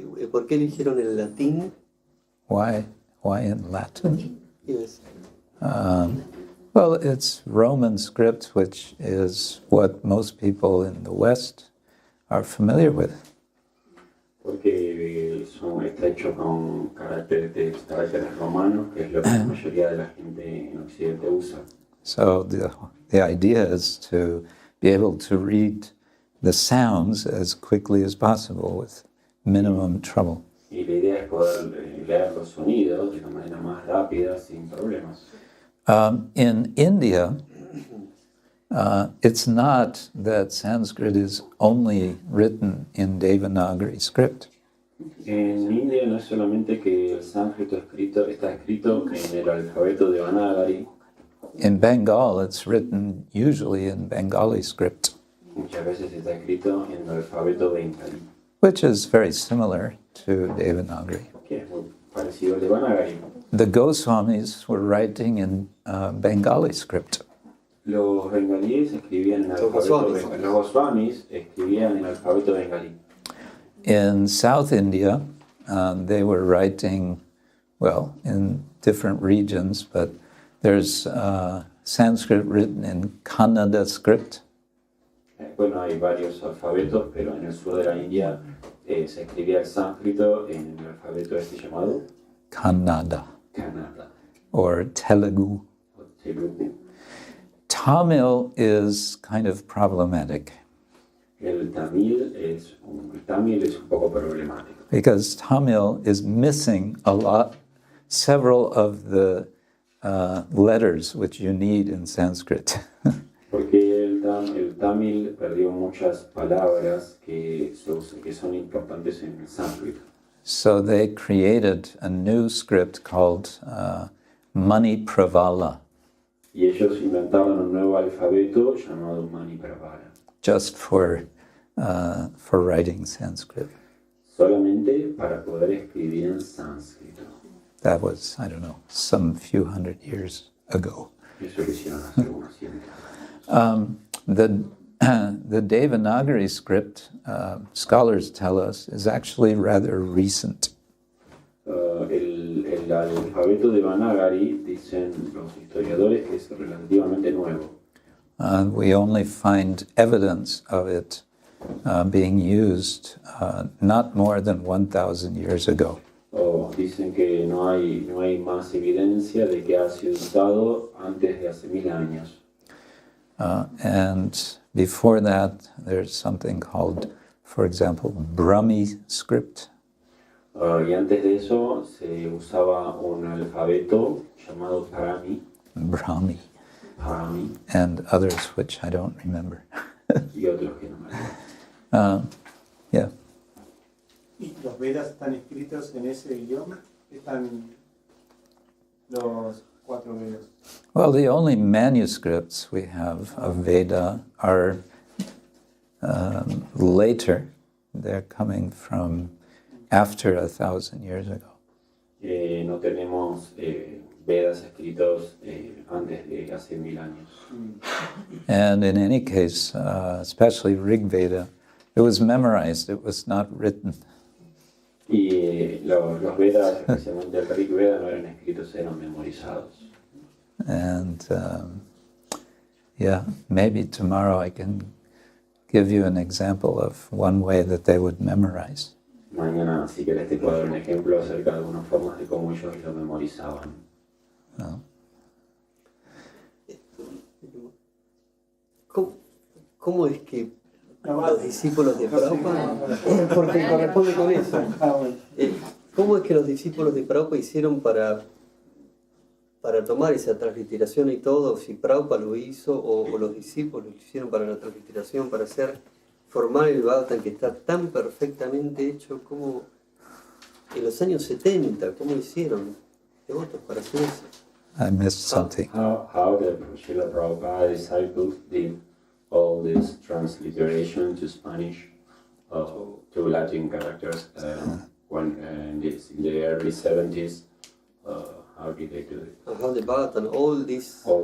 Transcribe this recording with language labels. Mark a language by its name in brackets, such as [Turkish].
[Spanish] ¿Por qué eligieron el latín? [English] Why in Latin? Yes. Well, it's Roman script, which is what most people in the West are familiar with. [Spanish] Porque está hecho con caracteres romanos, que es lo que la mayoría de la gente en Occidente usa. [English] So the idea is to be able to read the sounds as quickly as possible with minimum trouble. [Spanish] Y la idea es poder leer los sonidos de la manera más rápida, sin problemas. [English] In India, it's not that Sanskrit is only written in Devanagari script. [Spanish] En India no es solamente que el sánscrito está escrito en el alfabeto de Devanagari. [English] In Bengal, it's written usually in Bengali script, [Spanish] Muchas veces está escrito en el alfabeto bengalí, [English] which is very similar to Devanagari. [Spanish] que es muy parecido al Devanagari. [English] The Goswāmīs were writing in Bengali script. [Spanish] Los bengalíes escribían en el alfabeto bengalí. Los Gosvāmīs escribían en el alfabeto bengalí. [English] In South India, they were writing, well, in different regions, but there's Sanskrit written in Kannada script. [Spanish] Bueno, hay varios alfabetos, pero en el sur de la India se escribía el sánscrito en el alfabeto llamado [English] Kannada. [Spanish] Kannada [English] Or Telugu. [Spanish] o Telugu. [English] Tamil is kind of problematic [Spanish] El tamil es un poco problemático. [English] because Tamil is missing several of the letters which you need in Sanskrit. [Spanish] Porque el tamil perdió muchas palabras que son importantes en el sánscrito. [English] So they created a new script called Mani-pravala, [Spanish] Y ellos inventaron un nuevo alfabeto llamado Mani-pravala, [English] just for writing Sanskrit. [Spanish] solamente para poder escribir en sánscrito. [English] That was, I don't know, some few hundred years ago. [Spanish] Eso lo hicieron hace unos 100 años. [English] The Devanagari script, scholars tell us, is actually rather recent. [Spanish] El alfabeto de Devanagari, dicen los historiadores, que es relativamente nuevo. [English] We only find evidence of it being used not more than 1,000 years ago. [Spanish] Dicen que no hay más evidencia de que ha sido usado antes de hace 1000 años. [English] And before that, there's something called, for example, Brahmi script. [Spanish] Y antes de eso se usaba un alfabeto llamado [English] Brahmi, [Spanish] Parami, [English] and others which I don't remember. [Spanish] y otros que no me acuerdo. [English] Yeah. [Spanish] ¿Y los Vedas están escritos en ese idioma? ¿Están los 4 Vedas? [English] Well, the only manuscripts we have of Veda are later. They're coming from after 1,000 years ago. [Spanish] No tenemos Vedas escritos antes de hace 1000 años. [English] And in any case, especially Rig Veda, it was memorized, it was not written. [Spanish] Y los Vedas, especialmente el Rig Veda, no eran escritos, eran memorizados. [English] And yeah, maybe tomorrow I can give you an example of one way that they would memorize. [Spanish] Mañana, si querés, te puedo dar un ejemplo acerca de algunas formas de cómo ellos lo memorizaban. Oh. ¿Cómo es que los discípulos de Prabhupada, porque corresponde con eso, cómo es que los discípulos de Prabhupada hicieron para tomar esa transliteración y todo, si Prabhupada lo hizo o los discípulos lo hicieron para la transliteración, para formar el Bhagavatam que está tan perfectamente hecho como en los años 70, ¿cómo hicieron devotos para hacer eso? [English] I missed something. How the Śrīla Prabhupāda disciples did all this transliteration to Spanish, to Latin characters, when in the early 70s, how did they do it? How the Bhagavatam, all this